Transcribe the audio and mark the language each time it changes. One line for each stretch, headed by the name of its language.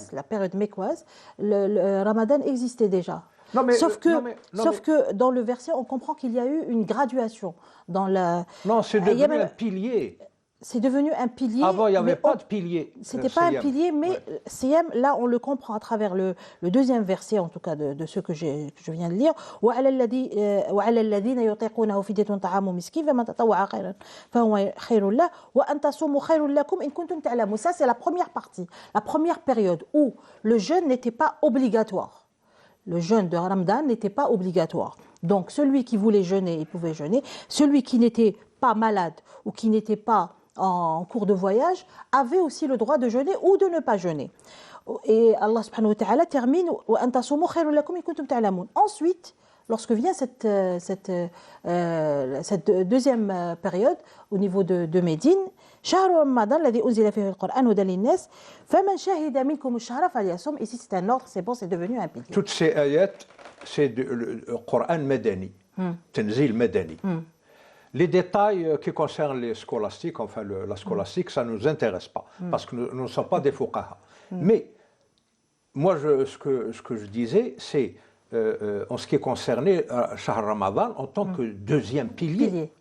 French: période mécoise, le Ramadan existait déjà. Sauf que dans le verset, on comprend qu'il y a eu une graduation. Non, c'est devenu un pilier. C'est devenu un pilier. Avant, il n'y avait pas de pilier. C'était pas un pilier, mais Siyam, là, on le comprend à travers le deuxième verset, en tout cas de ce que je viens de lire.
Arabic: وعلى الذين يطيقونه فدية طعام مسكين فمن تطوع خيرا فهو خير له وأن تصوموا خير لكم إن كنتم تعلمون.
French: Ça, c'est la première partie, la première période où le jeûne n'était pas obligatoire. Le jeûne de Ramadan n'était pas obligatoire. Donc, celui qui voulait jeûner, il pouvait jeûner. Celui qui n'était pas malade ou qui n'était pas en cours de voyage avait aussi le droit de jeûner ou de ne pas jeûner. Et Allah subhanahu wa ta'ala termine
Arabic: وَأَن تَصُومُوا خَيْرٌ لَكُمْ إِن كُنتُمْ تَعْلَمُونَ.
French: Ensuite, lorsque vient cette deuxième période au niveau de Médine,
Arabic: شهر رمضان الذي أنزل فيه القرآن هدى للناس فمن شهد منكم الشهر فليصم.
French: Ici c'est un ordre, c'est bon, c'est devenu un pilier. Toutes ces ayats, c'est le Coran Madani, Tanzil Madani. Les détails qui concernent les scolastiques, enfin la scolastique, ça ne nous intéresse pas, parce que nous ne sommes pas des fuqaha. Mais moi, ce que je disais, c'est en ce qui concernait Shahr Ramadan en tant que deuxième pilier.